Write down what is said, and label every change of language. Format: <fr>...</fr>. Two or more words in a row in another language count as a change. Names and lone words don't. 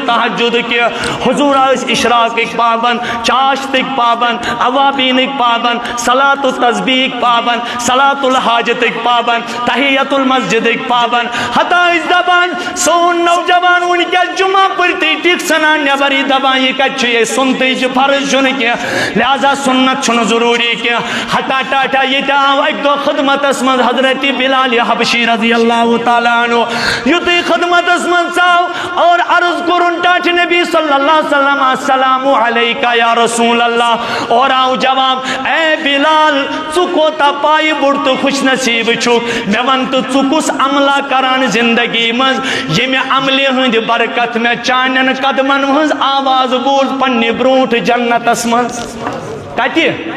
<ks>تہجد کینٛہہ حضوٗر ٲسۍ اشراقٕکۍ پابند چاشتٕکۍ پابند اوابیٖنٕکۍ پابند صلات التسبیٖحٕکۍ پابند صلات الحاجتٕکۍ پابند تحیت المسجدٕکۍ پابند حتیٰ ٲسۍ دپان سون نوجوان وٕنکیٚس جمعہ پٔرتھٕے ٹِک ژھٕنان نیبر یہِ دپان یہِ کتہِ چھُ یہِ سُنتٕچ فرض چھُنہٕ کینٛہہ لہذا سنت چھُنہٕ ضروٗری کینٛہہ حتیٰ ٹاٹا ییٚتہِ آو اکہِ دۄہ خدمتس منٛز حضرت بلال حبشی</ks> <ar>رضی اللہ تعالیٰ عنہ</ar> <ks>یُتھُے خدمتس منٛز ژاو اور عرض کوٚرُن ٹاٹھہِ نبی</ks> <ar>صلی اللہ علیہ وسلم السلام علیکہ یا رسول اللہ</ar> <ks>اور آو جواب اے بلال ژٕ کوتاہ پایہِ بوٚڑ تہٕ خوش نصیٖب چھُکھ مےٚ وَن تہٕ ژٕ کُس عملہ کران زندگی منٛز ییٚمہِ عملہِ ہٕنٛدِ برکت مےٚ چانٮ۪ن قدمن ہٕنٛز آواز بوٗز پننہِ برونٛٹھ جنتس منٛز کتہِ</ks>